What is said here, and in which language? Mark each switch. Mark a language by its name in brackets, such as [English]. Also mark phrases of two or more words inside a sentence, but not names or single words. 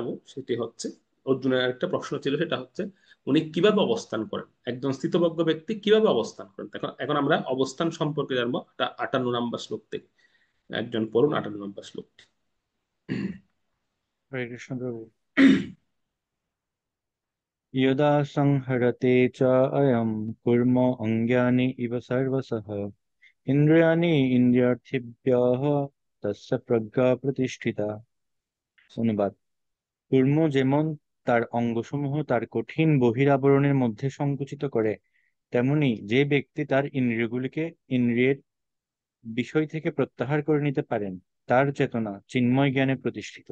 [Bangla] সেটি হচ্ছে অর্জুনের আরেকটা প্রশ্ন ছিল, সেটা হচ্ছে উনি কিভাবে অবস্থান করেন, একজন স্থিতপ্রজ্ঞ ব্যক্তি কিভাবে অবস্থান করেন। এখন এখন আমরা অবস্থান সম্পর্কে জানবো 58 নম্বর শ্লোক থেকে। একজন পড়ুন 58 নম্বর শ্লোকটি। হরে কৃষ্ণ প্রভু। [Sanskrit] यदा संहरते च अयं कुर्म अङ्गानि इव सर्वशः इन्द्रियाणि इन्द्रियार्थेभ्यः तस्य प्रज्ञा प्रतिष्ठिता। [Bangla] অনুবাদ: কর্ম যেমন তার অঙ্গসমূহ তার কঠিন বহিরাবরণের মধ্যে সংকুচিত করে, তেমনি যে ব্যক্তি তার ইন্দ্রিয়গুলিকে ইন্দ্রিয়ের বিষয় থেকে প্রত্যাহার করে নিতে পারেন, তার চেতনা চিন্ময় জ্ঞানে প্রতিষ্ঠিত।